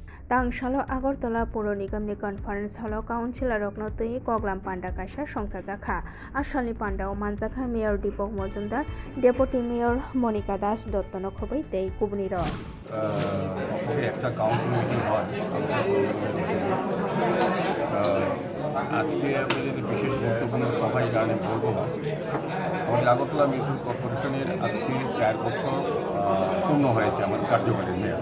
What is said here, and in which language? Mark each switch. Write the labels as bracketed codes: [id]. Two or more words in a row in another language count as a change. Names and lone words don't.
[trp] Tangshalo Agartala Puro Nigamni [en] Conference Hall Councilor [trp] Roknotei Koglam Panda Kasha Songsajakha Ashali Panda Manjaka Mayor Dipok Mozumdar Deputy Mayor Monica Das Dottono Khobei Tei Kubniro [bn] একটা [en] council meeting [bn] হয় আজকে আপনাদের বিশেষ গুরুত্বপূর্ণ সভায় গানে বলবো না আমাদের আগরতলা মিউনিসিপাল কর্পোরেশনের আজকে 4 বছর পূর্ণ হয়েছে আমার কার্যকালের মেয়াদ।